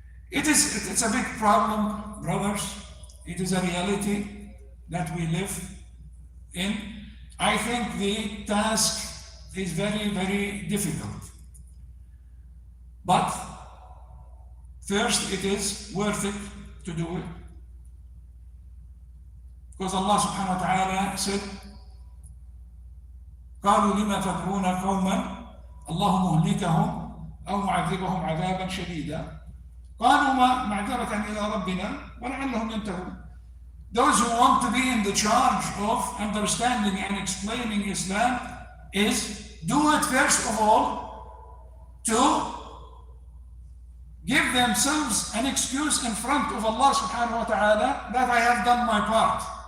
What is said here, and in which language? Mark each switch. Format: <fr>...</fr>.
<en>It's a big problem, brothers. It is a reality that we live in. I think the task is very, very difficult. But first, it is worth it to do it. Because Allah subhanahu wa ta'ala said,</en> <ar>قالوا لما تدعون قوما الله مهلكهم أو معذبهم عذابا شديدا قالوا معذرة إلى ربنا ولعلهم ينتهون.</ar> <en>Those who want to be in the charge of understanding and explaining Islam is do it first of all to give themselves an excuse in front of Allah subhanahu wa ta'ala that I have done my part.</en>